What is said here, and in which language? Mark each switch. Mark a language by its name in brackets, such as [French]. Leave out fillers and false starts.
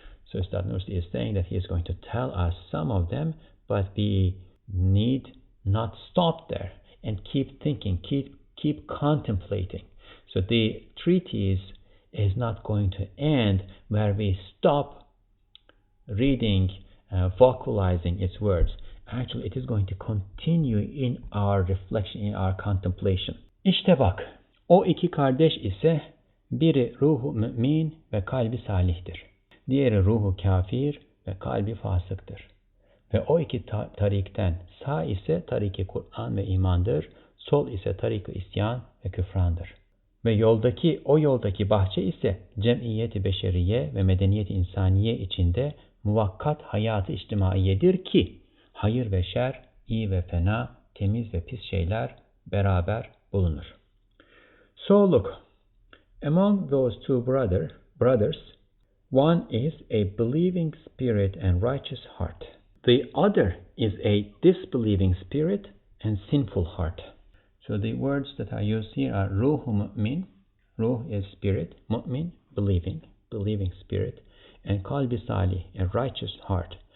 [English] So Ustad Nursi is saying that he is going to tell us some of them, but we need not stop there and keep thinking, keep contemplating. So the treatise is not going to end where we stop reading, vocalizing its words. Actually, it is going to continue in our reflection, in our contemplation. [Turkish] İşte bak, o iki kardeş ise biri ruhu mümin ve kalbi salihtir. Diğeri ruhu kafir ve kalbi fasıktır. Ve o iki tarikten sağ ise tariki Kur'an ve imandır, sol ise tariki isyan ve küfrandır. Ve o yoldaki bahçe ise cemiyeti beşeriye ve medeniyeti insaniye içinde muvakkat hayatı içtimaiyedir ki hayır ve şer, iyi ve fena, temiz ve pis şeyler beraber bulunur. [English] So look, among those two brothers, one is a believing spirit and righteous heart. The other is a disbelieving spirit and sinful heart. So the words that are used here are ruh mu'min, ruh is spirit, mu'min, believing spirit, and kalbi salih, a righteous heart.